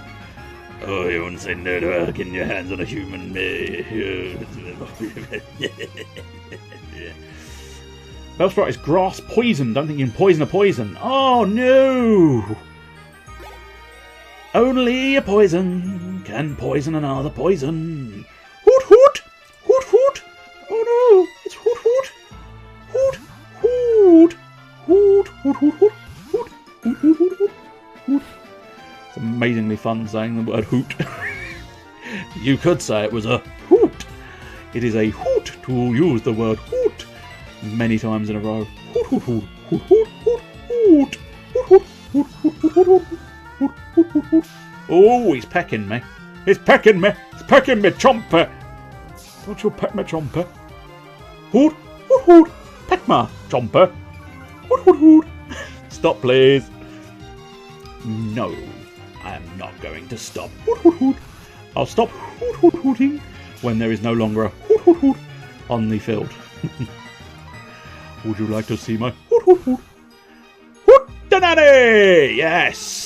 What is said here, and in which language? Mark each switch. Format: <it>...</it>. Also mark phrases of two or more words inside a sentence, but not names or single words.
<en>Oh, you wouldn't say no to getting your hands on a human. Bellsprout is grass poison. Don't think you can poison a poison. Oh no! Only a poison can poison another poison. Hoot hoot! Hoot hoot! Oh no! It's hoot hoot! Hoot hoot! Hoot hoot hoot hoot! Hoot hoot hoot hoot hoot! Hoot. It's amazingly fun saying the word hoot. You could say it was a hoot. It is a hoot to use the word hoot many times in a row. Hoot hoot hoot hoot hoot hoot hoot hoot hoot hoot hoot hoot hoot. Oh, he's pecking me. He's pecking me. He's pecking me, Chomper. Don't you peck me, Chomper. Hoot hoot hoot. Peck me, Chomper. Hoot hoot hoot. Stop, please. No, I am not going to stop. Hoot hoot hoot. I'll stop hoot hoot hooting when there is no longer a hoot hoot hoot on the field. Would you like to see my hoot hoot hoot? Hootenanny! Yes!</en>